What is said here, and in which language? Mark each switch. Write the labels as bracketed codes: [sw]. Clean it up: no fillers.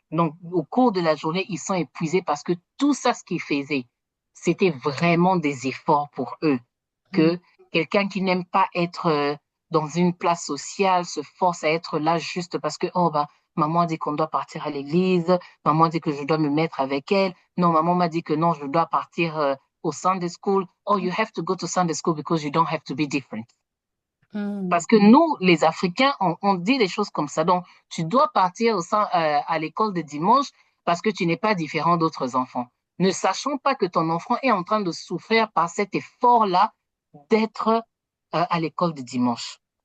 [fr] Donc, au cours de la journée, ils sont épuisés parce que tout ça, ce qu'ils faisaient, c'était vraiment des efforts pour eux. Que quelqu'un qui n'aime pas être dans une place sociale se force à être là juste parce que, oh, bah, maman dit qu'on doit partir à l'église, maman dit que je dois me mettre avec elle, non, maman m'a dit que non, je dois partir au Sunday school. [en] Oh, you have to go to Sunday school because you don't have to be different. [fr] Parce que nous, les Africains, on dit des choses comme ça. Donc, tu dois partir à l'école de dimanche parce que tu n'es pas différent d'autres enfants. Ne sachant pas que ton enfant est en train de souffrir par cet effort-là d'être à l'école de dimanche.